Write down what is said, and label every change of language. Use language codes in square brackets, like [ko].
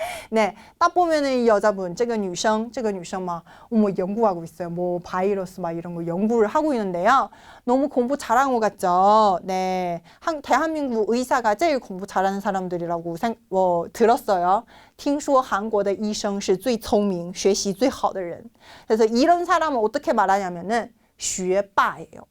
[ko] 네, 딱 보면은 이 여자분, [zh] 这个女生 [ko] 막 연구하고 있어요. 뭐 바이러스 막 이런 거 연구를 하고 있는데요. 너무 공부 잘한 것 같죠? 네, 대한민국 의사가 제일 공부 잘하는 사람들이라고 들었어요. [zh] 听说韩国的医生是最聪明, 学习最好的人. [ko] 그래서 이런 사람은 어떻게 말하냐면은 学霸예요.